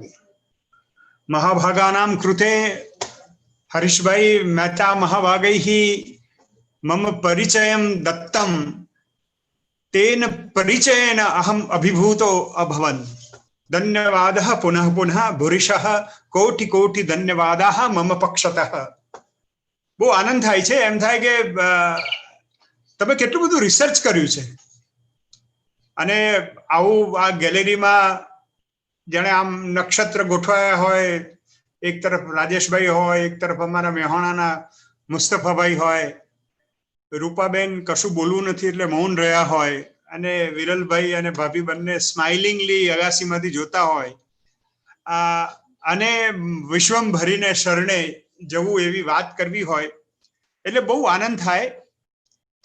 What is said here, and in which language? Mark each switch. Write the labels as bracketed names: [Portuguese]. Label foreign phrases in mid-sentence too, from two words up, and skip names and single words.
[Sanskrit] महाभागानां कृते हरीशभाई मेहता महाभागैः मम परिचयं दत्तं, तेन परिचयेन अहम् अभिभूतो अभवन्. धन्यवादः पुनः पुनः भूरिशः कोटि कोटि धन्यवादाः मम पक्षतः. [Gujarati] બહુ આનંદ થાય છે. એમ થાય કે તમે કેટલું બધું રિસર્ચ કર્યું છે અને આવું આ ગેલેરીમાં જાણે આમ નક્ષત્ર ગોઠવાયા હોય, એક તરફ રાજેશભાઈ હોય, એક તરફ અમારા મેહોણાના મુસ્તફાભાઈ હોય, રૂપાબેન કશું બોલવું નથી એટલે મૌન રહ્યા હોય, અને વિરલભાઈ અને ભાભી બંને સ્માઇલિંગલી અગાસીમાંથી જોતા હોય, અને વિશ્વંભરીને શરણે જવું એવી વાત કરવી હોય એટલે બહુ આનંદ થાય.